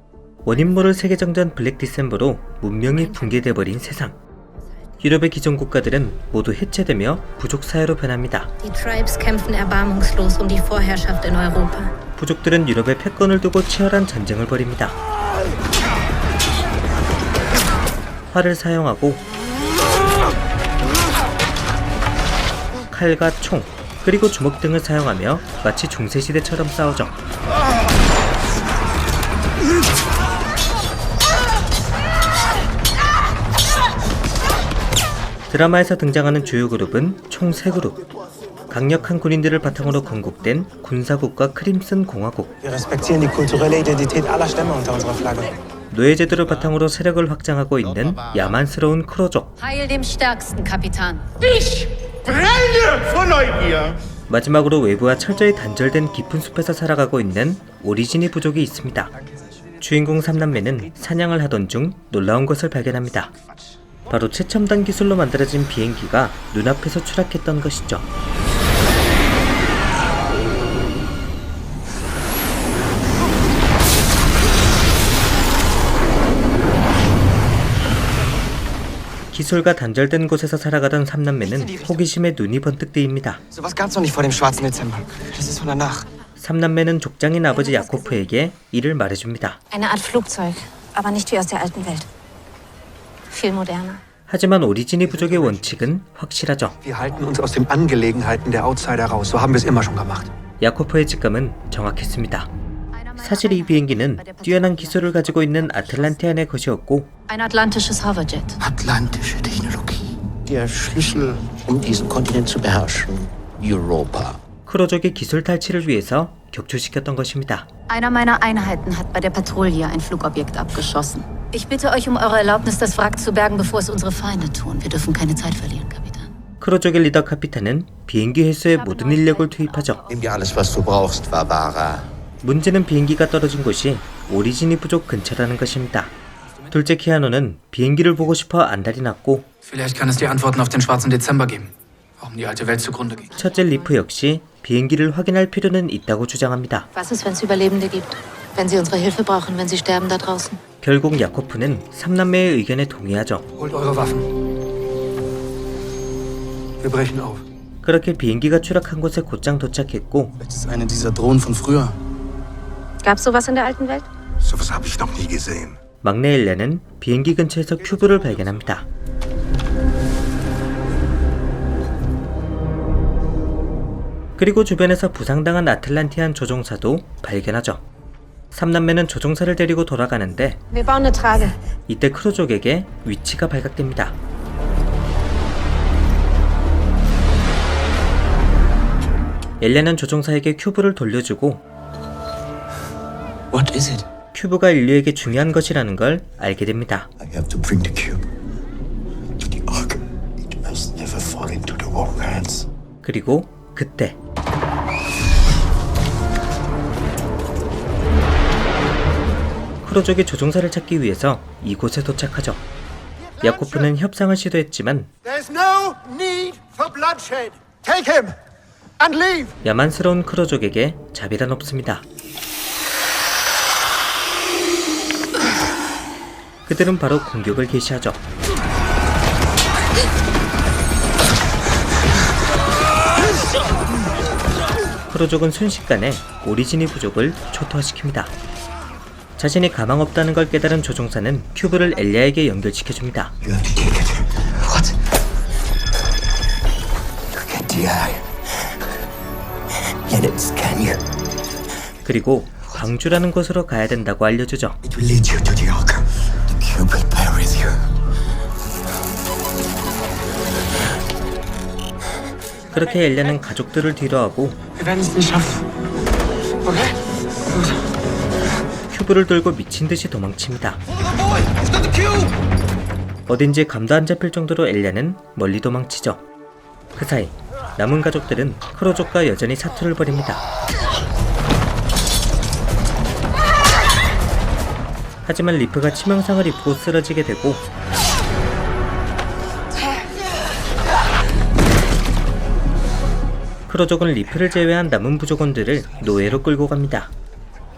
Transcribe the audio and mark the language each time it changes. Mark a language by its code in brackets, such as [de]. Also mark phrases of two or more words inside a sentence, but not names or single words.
[ko] 원인 모를 세계정전 블랙 디셈버로 문명이 붕괴돼버린 세상. 유럽의 기존 국가들은 모두 해체되며 부족 사회로 변합니다. [de] Die Tribes kämpfen erbarmungslos um die Vorherrschaft in Europa. [ko] 부족들은 유럽의 패권을 두고 치열한 전쟁을 벌입니다. 활을 사용하고 칼과 총, 그리고 주먹 등을 사용하며 마치 중세시대처럼 싸우죠. 드라마에서 등장하는 주요 그룹은 총 3그룹. 강력한 군인들을 바탕으로 건국된 군사국가 크림슨 공화국. [de] Wir respektieren die kulturelle Identität aller Stämme unter unserer Flagge. [ko] 노예제도를 바탕으로 세력을 확장하고 있는 야만스러운 크로족. [de] Heil dem Stärksten, Kapitän. Ich brenne vor Neugier. [ko] 마지막으로 외부와 철저히 단절된 깊은 숲에서 살아가고 있는 오리지니 부족이 있습니다. 주인공 3남매는 사냥을 하던 중 놀라운 것을 발견합니다. 바로 최첨단 기술로 만들어진 비행기가 눈앞에서 추락했던 것이죠. 기술과 단절된 곳에서 살아가던 3남매는 호기심에 눈이 번뜩 뜨입니다. [de] Sowas gab's noch nicht vor dem schwarzen Dezember. Das ist von danach. [ko] 3남매는 족장인 아버지 야코프에게 이를 말해줍니다. [de] Eine Art Flugzeug, aber nicht wie aus der alten Welt. Viel moderner. [ko] 하지만 오리지니 부족의 원칙은 확실하죠. [de] Wir halten uns aus den Angelegenheiten der Outsider raus. So haben wir es immer schon gemacht. [ko] 야코프의 직감은 정확했습니다. 사실 이 비행기는 뛰어난 기술을 가지고 있는 아틀란티안의 것이었고 [de] Ein atlantisches Hoverjet. Atlantische Technologie. Der Schlüssel, um diesen Kontinent zu beherrschen. Europa. [ko] 크로족의 기술 탈취를 위해서 격추시켰던 것입니다. [de] Einer meiner Einheiten hat bei der Patrouille ein Flugobjekt abgeschossen. Ich bitte euch um eure Erlaubnis, das Wrack zu bergen, bevor es unsere Feinde tun. Wir dürfen keine Zeit verlieren, Kapitän. [ko] 크로족의 리더 카피탄은 비행기 회수에 모든 인력을 투입하죠. [de] Nimm dir alles, was du brauchst, Barbara. [ko] 문제는 비행기가 떨어진 곳이 오리지니 부족 근처라는 것입니다. 둘째 키아노는 비행기를 보고 싶어 안달이 났고 [de] Vielleicht kann es die Antworten auf den schwarzen Dezember geben. Warum die alte Welt zugrunde ging. [ko] 첫째 리프 역시 비행기를 확인할 필요는 있다고 주장합니다. [de] Was ist, wenn es Überlebende gibt? Wenn sie unsere Hilfe brauchen, wenn sie sterben da draußen? [ko] 결국 야코프는 3남매의 의견에 동의하죠. [de] Holt eure Waffen. Wir brechen auf. [ko] 그렇게 비행기가 추락한 곳에 곧장 도착했고 [de] Vielleicht ist eine dieser Drohnen von früher. Gab's sowas in der alten Welt? Sowas habe ich noch nie gesehen. [ko] 막내 엘렌은 비행기 근처에서 큐브를 발견합니다. 그리고 주변에서 부상당한 아틀란티안 조종사도 발견하죠. 3남매는 조종사를 데리고 돌아가는데 [de] Wir bauen eine Trage. [ko] 이때 크로족에게 위치가 발각됩니다. 엘렌은 조종사에게 큐브를 돌려주고 [en] What is it? [ko] 큐브가 인류에게 중요한 것이라는 걸 알게 됩니다. [en] I have to bring the cube to the Ark. It must never fall into the wrong hands. [ko] 그리고 그때 크로족이 조종사를 찾기 위해서 이곳에 도착하죠. 야코프는 협상을 시도했지만 [en] There's no need for bloodshed. Take him and leave. [ko] 야만스러운 크로족에게 자비란 없습니다. 그들은 바로 공격을 개시하죠. 크로족은 순식간에 오리지니 부족을 초토화시킵니다. 자신이 가망 없다는 걸 깨달은 조종사는 큐브를 엘리아에게 연결시켜줍니다. [en] You have to take it. What? You get the eye. Let it scan you. [ko] 그리고 광주라는 곳으로 가야 된다고 알려주죠. [en] It will lead you to the Ark. The cube will bear with you. [ko] 그렇게 엘렌은 가족들을 뒤로하고 [de] Wir werden es nicht schaffen. Okay? [ko] 큐브를 들고 미친듯이 도망칩니다. 어딘지 감도 안 잡힐 정도로 엘렌은 멀리 도망치죠. 그 사이 남은 가족들은 크로족과 여전히 사투를 벌입니다. 하지만 리프가 치명상을 입고 쓰러지게 되고 크로족은 리프를 제외한 남은 부족원들을 노예로 끌고 갑니다.